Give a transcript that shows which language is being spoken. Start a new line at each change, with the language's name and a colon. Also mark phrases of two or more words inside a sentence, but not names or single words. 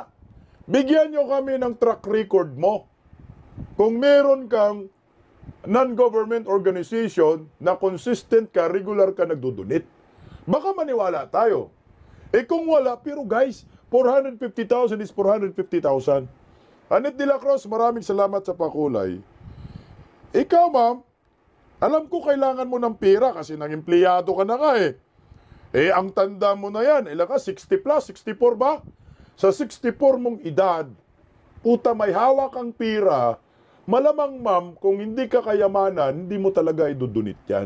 Filipino: Bigyan nyo kami ng track record mo. Kung meron kang
English: non-government organization
Filipino: na consistent ka, regular ka nagdudunit, baka maniwala tayo. Kung wala, pero guys, 450,000 is 450,000. Anet de la Cruz, maraming salamat sa pakulay. Ikaw, ma'am, alam ko kailangan mo ng pera kasi nang empleyado ka na nga ang tanda mo na yan, ilan ka, 60 plus, 64 ba? Sa 64 mong edad, puta may hawak kang pera, malamang ma'am, kung hindi ka kayamanan, hindi mo talaga idudunit yan.